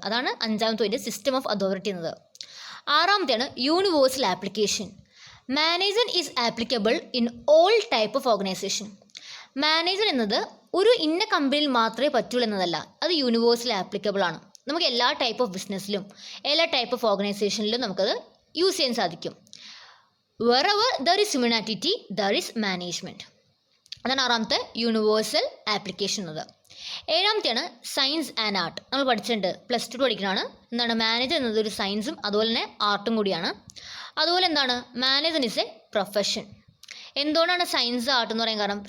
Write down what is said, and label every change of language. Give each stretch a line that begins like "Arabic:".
Malayalam: അതാണ് 5ാമത്തെ point, system of authority എന്നത്. 6ാമത്തെയാണ് universal application.
English: Management is applicable in all type of organisation.
Malayalam: Management എന്നത് ഒരു ഇന്ന കമ്പനിയിൽ മാത്രമേ പറ്റുള്ളൂ എന്നതല്ല, അത് യൂണിവേഴ്സൽ ആപ്ലിക്കബിൾ ആണ്. നമുക്ക് എല്ലാ ടൈപ്പ് ഓഫ് ബിസിനസ്സിലും എല്ലാ ടൈപ്പ് ഓഫ് ഓർഗനൈസേഷനിലും നമുക്കത് യൂസ് ചെയ്യാൻ സാധിക്കും.
English: wherever there is humanity there is management.
Malayalam: അതാണ് 6ാമത്തെ യൂണിവേഴ്സൽ ആപ്ലിക്കേഷൻ എന്നത്. 7ാമത്തെയാണ് സയൻസ് ആൻഡ് ആർട്ട്. നമ്മൾ പഠിച്ചിട്ടുണ്ട്, +2 പഠിക്കുന്നതാണ്. എന്താണ് മാനേജർ എന്നത് ഒരു സയൻസും അതുപോലെ തന്നെ ആർട്ടും കൂടിയാണ്. അതുപോലെ എന്താണ്
English: Manager is a profession.
Malayalam: എന്തുകൊണ്ടാണ് സയൻസ് ആർട്ട് എന്ന് പറയാൻ കാരണം?